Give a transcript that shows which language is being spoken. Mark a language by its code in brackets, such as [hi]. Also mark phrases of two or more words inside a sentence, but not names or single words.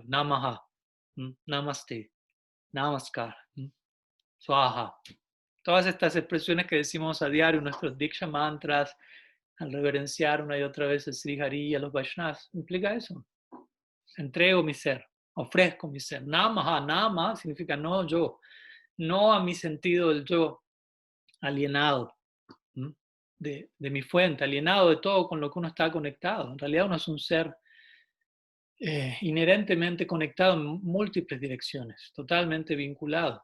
[sa] Namaha, Namaste, Namaskar, Swaha. [es] Todas estas expresiones que decimos a diario, nuestros Diksha mantras, al reverenciar una y otra vez el Sri Hari y a los Vaishnavas, implica eso. Entrego mi ser, ofrezco mi ser. Namaha, nama significa no yo, no a mi sentido del yo alienado de mi fuente, alienado de todo con lo que uno está conectado. En realidad uno es un ser inherentemente conectado en múltiples direcciones, totalmente vinculado.